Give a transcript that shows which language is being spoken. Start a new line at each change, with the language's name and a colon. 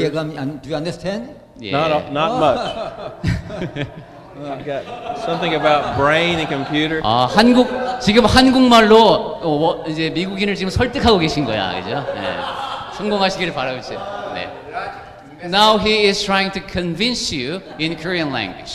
Korean: 이해가
English: do you understand?
Korean: 예.
English: Not much. I've got something about brain and computer.
Korean: 지금 한국말로 이제 미국인을 지금 설득하고 계신 거야, 그죠? 네. 성공하시기를 바라겠죠. 네.
English: Now he is trying to convince you in Korean language.